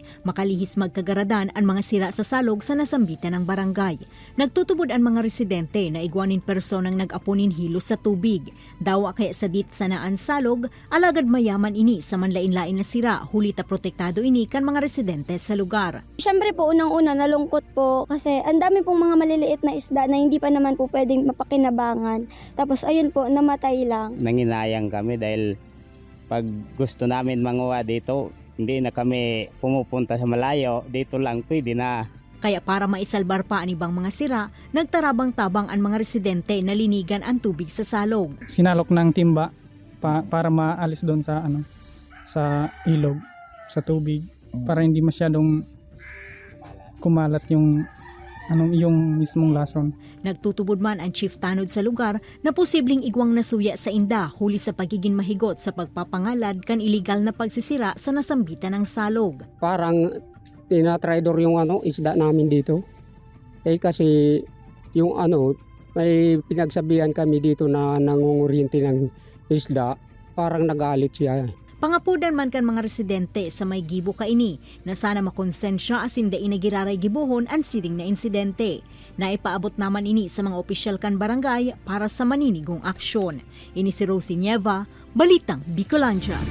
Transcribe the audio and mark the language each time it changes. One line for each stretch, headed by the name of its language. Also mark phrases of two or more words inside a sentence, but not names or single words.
Bikol: Makalihis magkagaradan ang mga sira sa salog sa nasambitan ng barangay. Nagtutubod ang mga residente na igwanin personang nag-apunin hilo sa tubig. Dawa kaya sa dit sanaan salog, alagad mayaman ini sa manlain-lain na sira, hulita protektado ini kan mga residente sa lugar.
Filipino: Siyempre po, unang-una nalungkot po kasi ang dami pong mga maliliit na isda na hindi pa naman po pwedeng mapakinabangan. Tapos ayun po, namatay lang. Nanginayang kami dahil pag gusto namin manguha dito, hindi na kami pumupunta sa malayo, dito lang pwede na.
Bikol: Kaya para maisalbar pa ang ibang mga sira, nagtarabang-tabang ang mga residente na linigan ang tubig sa salog.
Filipino: Sinalok ng timba para maalis doon sa sa ilog, sa tubig, para hindi masyadong kumalat yung mismong lason.
Bikol: Nagtutubod man ang chief tanod sa lugar na posibleng igwang nasuya sa inda huli sa pagiging mahigot sa pagpapangalad kan iligal na pagsisira sa nasambitan ng salog.
Filipino: Parang tinatraidor yung isda namin dito. Kasi yung may pinagsabihan kami dito na nangunguryente ng isda, parang nagalit siya.
Bikol: Pangapudan man kan mga residente sa may gibo kaini na sana makonsensya asin dai nagiraray gibuhon ang siring na insidente. Naipaabot naman ini sa mga opisyal kan barangay para sa maninigong aksyon. Ini si Rosie Nieva, Balitang Bicolandia.